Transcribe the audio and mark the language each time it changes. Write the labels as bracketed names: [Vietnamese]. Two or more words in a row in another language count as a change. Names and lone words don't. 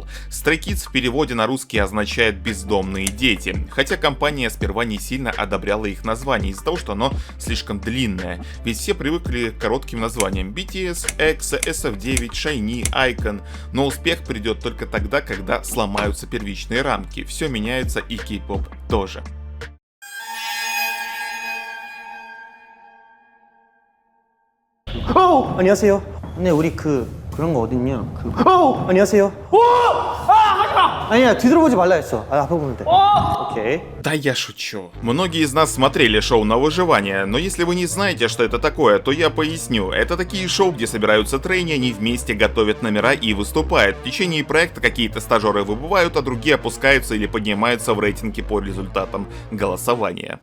[Russian] Stray Kids в переводе на русский означает «бездомные дети», хотя компания сперва не сильно одобряла их название из-за того, что оно слишком длинное. Ведь все привыкли к коротким названиям: BTS, EXO, SF9, SHINee, iKON. Но успех придет только тогда, когда сломаются первичные рамки. Все меняется, и кей-поп тоже. [Korean] 안녕하세요. 네, 우리 그런 거 어딨냐? 안녕하세요. 하지마. 아니야, 뒤돌아보지 말라 했어. 앞에 보면 돼. 오케이. 오케이. [Russian] Да я шучу. Многие из нас смотрели шоу на выживание, но если вы не знаете, что это такое, то я поясню. Это такие шоу, где собираются трейни, они вместе готовят номера и выступают. В течение проекта какие-то стажеры выбывают, а другие опускаются или поднимаются в рейтинге по результатам голосования.